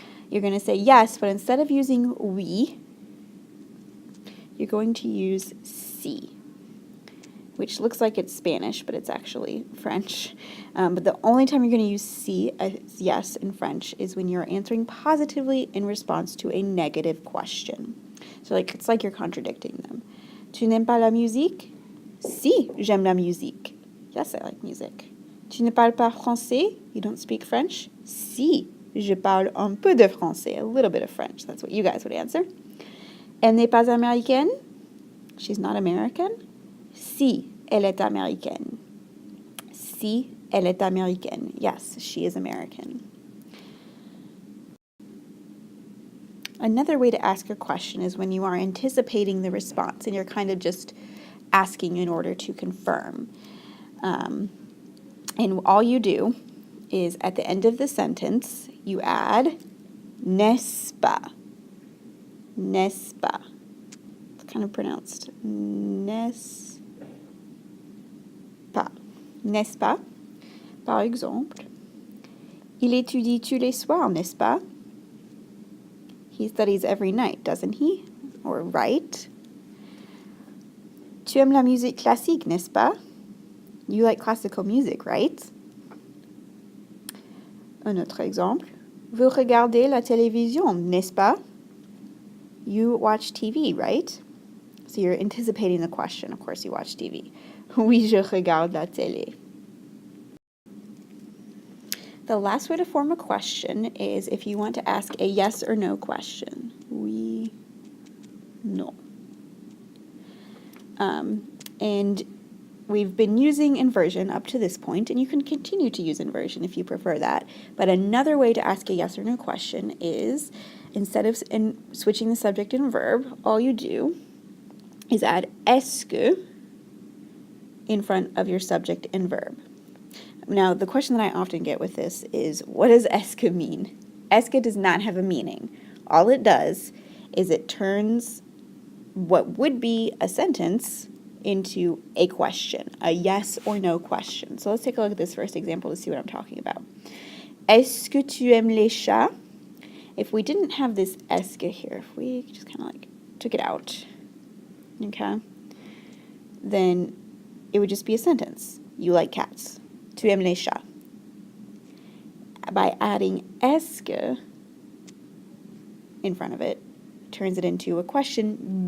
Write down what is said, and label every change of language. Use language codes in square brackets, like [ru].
[en] You're going to say yes, but instead of using oui, you're going to use si, which looks like it's Spanish, but it's actually French. But the only time you're going to use si as yes in French is when you're answering positively in response to a negative question. So it's like you're contradicting them. [fr] Tu n'aimes pas la musique? Si, j'aime la musique. [en] Yes, I like music. [fr] Tu ne parles pas français? [en] You don't speak French? [fr] Si, je parle un peu de français, [en] a little bit of French. That's what you guys would answer. [fr] Elle n'est pas américaine? [en] She's not American? [fr] Si, elle est américaine. Si, elle est américaine. [en] Yes, she is American. Another way to ask a question is when you are anticipating the response and you're kind of just asking in order to confirm. And all you do is at the end of the sentence, you add n'est-ce pas. N'est-ce pas. It's kind of pronounced n'est-ce pas. N'est-ce pas? [fr] Par exemple, il étudie tous les soirs, n'est-ce pas? [en] He studies every night, doesn't he? Or right? [fr] Tu aimes la musique classique, n'est-ce pas? [en] You like classical music, right? [fr] Un autre exemple. Vous regardez la télévision, n'est-ce pas? [en] You watch TV, right? So you're anticipating the question. Of course you watch TV. [fr] Oui, je regarde la télé. [en] The last way to form a question is if you want to ask a yes or no question. [fr] Oui, no. [en] And we've been using inversion up to this point, and you can continue to use inversion if you prefer that. But another way to ask a yes or no question is instead of switching the subject and verb, all you do is add est-ce in front of your subject and verb. Now, the question that I often get with this is, what does est-ce mean? Est-ce does not have a meaning. All it does is it turns what would be a sentence into a question, a yes or no question. So let's take a look at this first example to see what I'm talking about. [fr] Est-ce que tu aimes les chats? [en] If we didn't have this est-ce here, if we just kind of like took it out, okay, then it would just be a sentence. You like cats. [fr] Tu aimes les chats. [en] By adding est-ce in front of it, turns it into a question.